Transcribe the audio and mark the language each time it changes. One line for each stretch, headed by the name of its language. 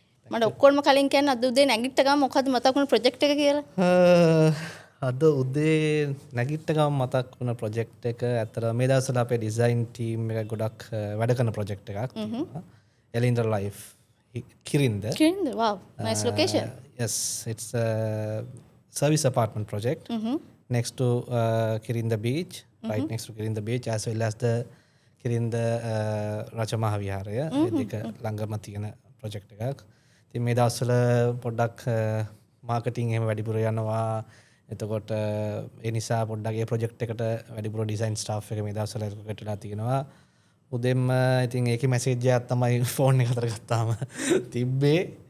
Sinhala: මට ඔක්කොම කලින් කියන්න අද උදේ නැගිට ගමන් මොකද්ද මතක් වුණ ප්‍රොජෙක්ට් එක කියලා? අද උදේ නැගිට ගමන් මතක් වුණ ප්‍රොජෙක්ට් එක ඇත්තට මේ දවස්වල අපේ ඩිසයින් ටීම් එක ගොඩක් වැඩ කරන ප්‍රොජෙක්ට් එකක්. එලින්ඩර් life කිරින්ද. කිරින්ද?
English: wow, nice location. Yes, it's a service apartment project next to Kirinda Beach, right next to Kirinda Beach, as well as the Kirinda Raja Mahavihara.
Sinhala: ඒක ළඟම තියෙන project එකක්. ඉතින් මේ දවස්වල පොඩ්ඩක් marketing එහෙම වැඩිපුර යනවා. එතකොට ඒ නිසා පොඩ්ඩක් ඒ project එකට වැඩිපුර design staff එක මේ දවස්වල එකතු වෙලා තියෙනවා. උදෙන්ම ඉතින් ඒකේ message එකක් තමයි phone එක අතර ගත්තාම තිබ්බේ.